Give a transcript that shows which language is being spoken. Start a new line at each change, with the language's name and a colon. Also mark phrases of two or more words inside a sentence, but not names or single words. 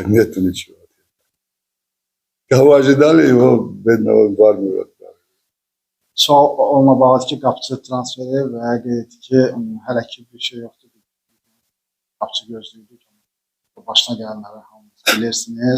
Russian: Нету ничего. Кого ожидали, его бедного в армию отправили.
Azerbaijani: Sual onunla bağlıdır ki, qapıçı transferi və qeyd etdi ki, hələ ki bir şey yoxdur. Qapıçı gözləyirdik. Başına gələnləri hamınız bilirsiniz.